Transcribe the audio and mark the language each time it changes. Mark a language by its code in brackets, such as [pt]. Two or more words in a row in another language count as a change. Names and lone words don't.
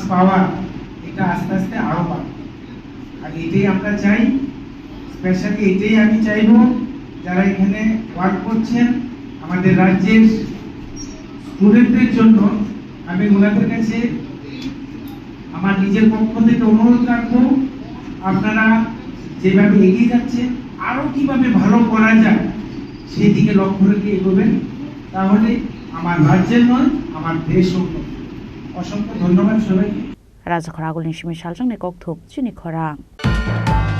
[bn] পাওয়া এটা আস্তে আস্তে আরো বাড়বে আর এটাই আমরা চাই স্পেশালি এটাই আমি চাইবো যারা এখানে ওয়ার্ক করছেন আমাদের রাজ্যের স্টুডেন্টদের জন্য আমি ওনাদের কাছে আমার নিজের পক্ষ থেকে অনুরোধ রাখবো, আপনারা যেভাবে এগিয়ে যাচ্ছে আরো কিভাবে ভালো করা যায় সেই দিকে লক্ষ্য রেখে এগোবেন, তাহলে আমার রাজ্যের নয় আমার দেশ উন্নত। অসংখ্য ধন্যবাদ সবাইকে। [trp] Raja khara gulin shimi shaljang ne kok thuk chini khora